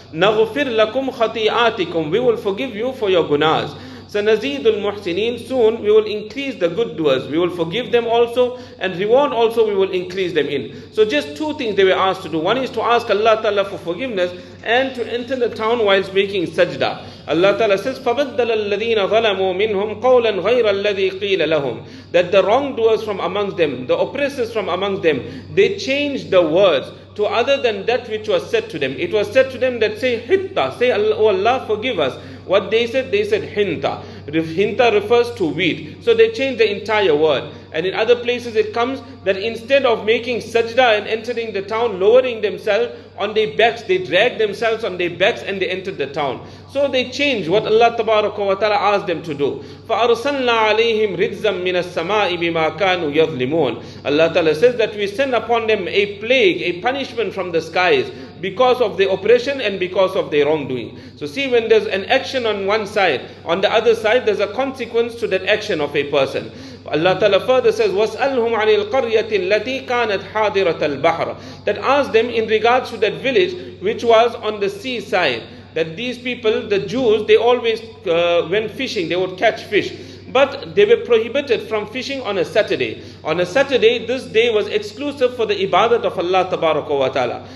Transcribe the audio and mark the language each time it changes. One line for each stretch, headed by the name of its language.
Arabic: Naghfir lakum khati'atikum.
English: We will forgive you for your gunas.
Arabic: Sanazidul muhsinin.
English: Soon we will increase the good doers. We will forgive them also, and reward also we will increase them in. So just two things they were asked to do. One is to ask Allah Ta'ala for forgiveness and to enter the town whilst making sajda. Allah Ta'ala says,
Arabic: فَبَدَّلَ الَّذِينَ ظَلَمُوا مِنْهُمْ قَوْلًا غَيْرَ الَّذِي قِيلَ لَهُمْ.
English: That the wrongdoers from amongst them, the oppressors from amongst them, they changed the words to other than that which was said to them. It was said to them that say hitta, say oh Allah forgive us. What they said hinta. Hinta refers to wheat. So they changed the entire word. And in other places it comes that instead of making sajda and entering the town, lowering themselves on their backs, they dragged themselves on their backs and they entered the town. So they changed what Allah Tabaraka wa Ta'ala asked them to do.
Arabic: فَأَرْسَلْنَا عَلَيْهِمْ رِجْزًا مِنَ السَّمَاءِ بِمَا كَانُوا يَظْلِمُونَ.
English: Allah Ta'ala says that we send upon them a plague, a punishment from the skies because of their oppression and because of their wrongdoing. So see, when there's an action on one side, on the other side there's a consequence to that action of a person. Allah Ta'ala further says,
Arabic: وَاسْأَلْهُمْ عَنِ الْقَرْيَةِ الَّتِي كَانَتْ حَاضِرَةَ الْبَحْرِ.
English: That asked them in regards to that village which was on the seaside. That these people, the Jews, they always went fishing, they would catch fish. But they were prohibited from fishing on a Saturday. On a Saturday, this day was exclusive for the ibadat of Allah Tabaraka wa Ta'ala.